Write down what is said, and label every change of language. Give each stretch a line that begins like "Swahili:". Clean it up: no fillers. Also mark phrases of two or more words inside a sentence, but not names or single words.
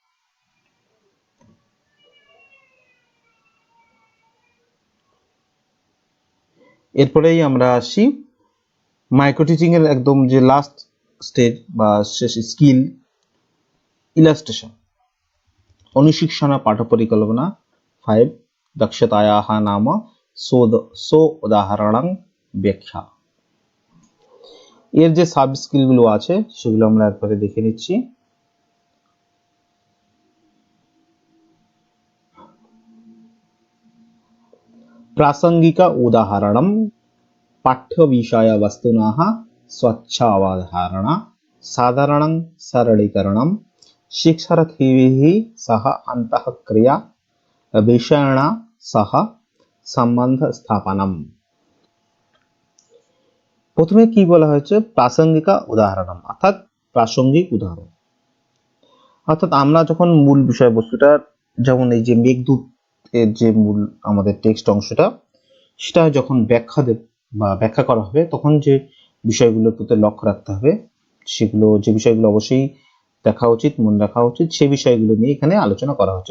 Bangla: এরপরেই আমরা আসি
English: micro teaching
Bangla: এর একদম যে
English: last stage
Bangla: বা শেষ স্কিল, ইলাস্ট্রেশন।
Sanskrit: অনুশিक्षण पाठपरिकल्पना 5 दक्षतायाः नाम सो उदाहरणं व्याख्या।
Bangla: এর যে
English: sub skill
Bangla: গুলো আছে সেগুলো আমরা একবারে দেখে নিচ্ছি।
Sanskrit: प्रासंगिक उदाहरणं पाठ्य विषय वस्तुनः स्वच्छ अवधारणा साधारणं सरलीकरणं शिक्षार्थिभिः सह अन्तःक्रिया विषयेण सह সম্বন্ধ স্থাপনম।
Bangla: প্রথমে কি বলা হয়েছে, প্রাসঙ্গিকা উদাহরণ অর্থাৎ প্রাসঙ্গিক উদাহরণ। অর্থাৎ আমরা যখন মূল বিষয়বস্তুটা, যেমন এই যে মেঘদূত এর যে মূল আমাদের টেক্সট অংশটা, সেটা যখন ব্যাখ্যা করা হবে তখন যে বিষয়গুলোর প্রতি লক্ষ্য রাখতে হবে, সেগুলো যে বিষয়গুলো অবশ্যই দেখা উচিত, মনে রাখা উচিত, সেই বিষয়গুলো নিয়ে এখানে আলোচনা করা হচ্ছে।